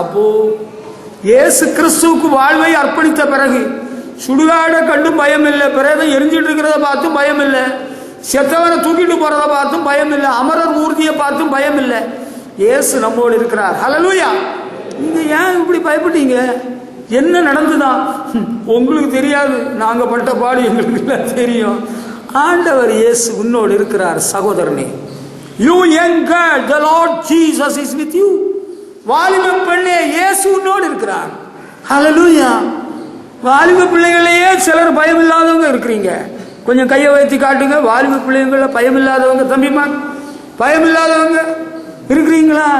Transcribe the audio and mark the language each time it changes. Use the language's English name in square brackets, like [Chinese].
[Tamil] அப்போ இயேசு கிறிஸ்துவுக்கு வாழ்வை அர்ப்பணித்த பிறகு சுடுகாடை கண்டும் பயம் இல்லை, பிரேதம் எரிஞ்சிட்டு இருக்கிறத பார்த்தும் பயம் இல்லை, செத்தவனை தூக்கிட்டு போறத பார்த்தும் பயம் இல்லை, அமரர் ஊர்தியை பார்த்தும் பயம் இல்லை. இயேசு நம்மோடு இருக்கிறார். ஹல்லேலூயா. நீங்க ஏன் இப்படி பயப்பட்டீங்க? என்ன நடந்துதான் உங்களுக்கு தெரியாது, நாங்க பட்ட பாடு எங்களுக்கு தெரியும். ஆண்டவர் இயேசு உன்னோடு இருக்கிறார் சகோதரனே. [English] You young girl, the Lord Jesus is with you. [Tamil] வாலிப பெண்ணே, இயேசு உன்னோடு இருக்கிறார். ஹல்லேலூயா. வாலிப பிள்ளைகளையே சிலர் பயம் இல்லாதவங்க இருக்கிறீங்க, கொஞ்சம் கையை வைத்து காட்டுங்க. வாலிப பிள்ளைங்கள பயம் இல்லாதவங்க, தம்பிமா பயம் இல்லாதவங்க இருக்கிறீங்களா?